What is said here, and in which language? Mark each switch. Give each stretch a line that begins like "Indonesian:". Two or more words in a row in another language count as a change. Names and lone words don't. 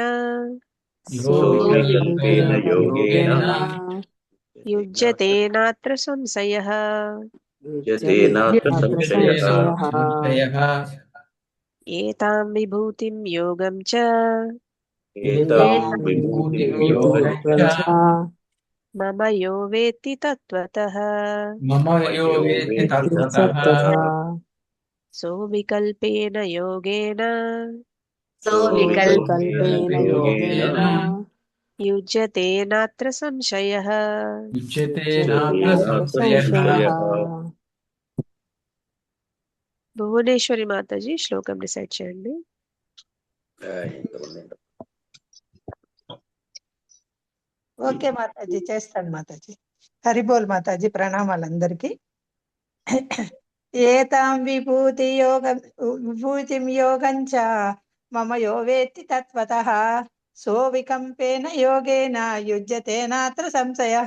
Sanskrit: యో వికల్పేన యోగేన యుజ్యతే నాత్ర సంశయః. యతేనాత్ర సంశయః. సంశయః. ఏతాం విభూతిం యోగం చ ఏతాం విభూతిం యోగం చ మమ యో వేత్తి తత్వతః మమ యో వేత్తి తత్వతః सोऽविकल्पेन योगेन विकल्पेन योगेन युज्यते नात्र संशयः। युज्यते युज्यते नात्र नात्र संशयः। संशयः।
Telugu: భువనేశ్వరి మాతాజీ శ్లోకం డిసైడ్ చేయండి. ఓకే మాతాజీ, చేస్తాను మాతాజీ. హరిబోల్ మాతాజీ, ప్రణామాలందరికీ.
Sanskrit: ఏతాం విభూతిం యోగంచ మమ యో వేత్తి తత్వతః సో వికంపేన యోగేన యుజ్యతే నాత్ర సంశయః.